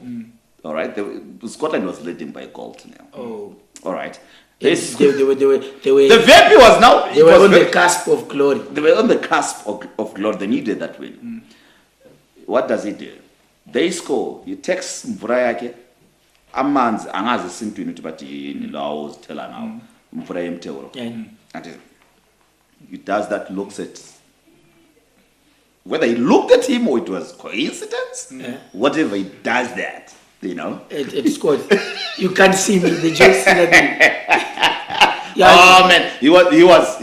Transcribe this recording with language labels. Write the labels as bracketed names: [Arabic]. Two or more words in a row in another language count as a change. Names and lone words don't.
[English] All right, Scotland was leading by a goal to now. Oh. All right. They were The VP was now. they were on the cusp of glory. They were on the cusp of glory. They needed that win. What does he do? They score. He takes [Shona] mvura yake. [Zulu] Amanzi angazi sintwini ukuthi bathi yini lawo uzithela nawo. [Shona] Mvura yemtewuro. [English] Yeah. And he does that, looks at whether he looked at him or it was coincidence. Whatever, he does that. You know. It scored. You can't see me. The joke Oh man, he was